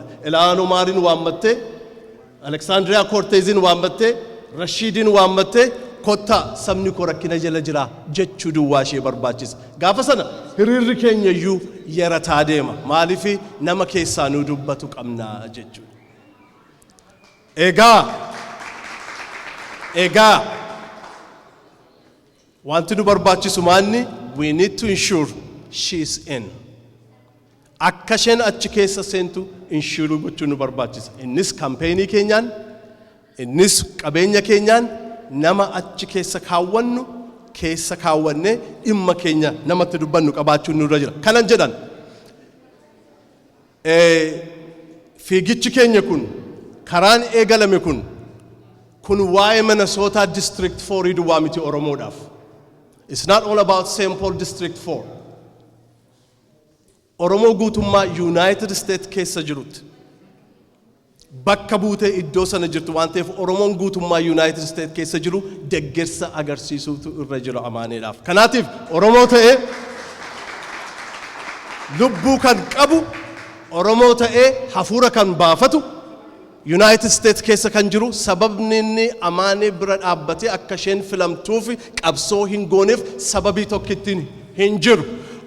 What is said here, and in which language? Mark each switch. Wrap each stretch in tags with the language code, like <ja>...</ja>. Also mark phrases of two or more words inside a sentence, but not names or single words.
<om>Eliaan Omaarin waammattee, Alexandria Cortezin waammattee, Rashiidin waammattee, kottaa sabni koo rakkina jala jira jechuu duwwaa ishee barbaachisa. Gaafa sana hiriirri keenya iyyuu yarataa deema. Maaliif nama keessaa nu dubbatu qabnaa jechuudha. Egaa wanti nu barbaachisu maanni,</om> <en>we need to ensure she is in.</en> <om>Akka isheen achi keessa seentu ensure gochuu nu barbaachisa. Innis kampeenii keenyaan, innis qabeenya keenyaan nama achi keessa kaawwannu, keessa kaawwannee dhimma keenya namatti dubbannu qabaachuun nurra jira. Kanan jedhan fiigichi keenya kun, karaan eegalame kun waa'ee Minnesota District 4 duwwaa miti Oromoodhaaf.</om> <en>It's not all about St. Paul District 4.</en> <om>Oromoo guutummaa United States keessa jirutti bakka buutee iddoo sana jirtu waan ta'eef Oromoon guutummaa United States keessa jiru deeggarsa agarsiisuutu irra jira Amaaneedhaaf. Kanaatiif Oromoo ta'ee lubbuu kan qabu, Oromoo ta'ee hafuura kan baafatu United States keessa kan jiru sababni inni Amaanee bira dhaabbatee akka isheen filamtuuf qabsoo hin gooneef sababii tokkittiin hin jiru.</om>